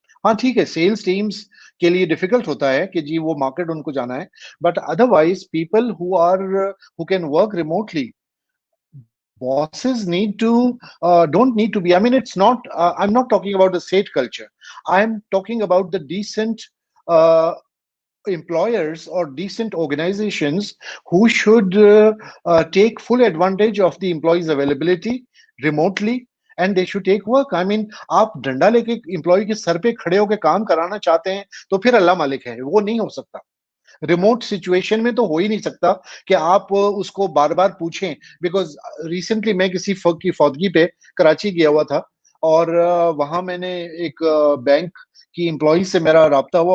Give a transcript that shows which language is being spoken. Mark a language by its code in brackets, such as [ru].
[hi] हाँ, ठीक है, सेल्स टीम्स के लिए डिफिकल्ट होता है कि जी वो मार्केट उनको जाना है, [en] But otherwise people who can work remotely, bosses don't need to be, I mean, it's not, I'm not talking about the state culture. I'm talking about the decent uh, employers or decent organizations who should take full advantage of the employees availability remotely, and they should take work. [hi] I mean, आप डंडा लेके employ के sir पे खड़े होकर काम कराना चाहते हैं तो फिर अल्लाह मालिक है, वो नहीं हो सकता. रिमोट सिचुएशन में तो हो ही नहीं सकता कि आप उसको बार बार पूछें. बिकॉज रिसेंटली मैं किसी की फौदगी पे कराची गया हुआ था, और वहां मैंने एक बैंक की एम्प्लॉय से मेरा राब्ता हुआ.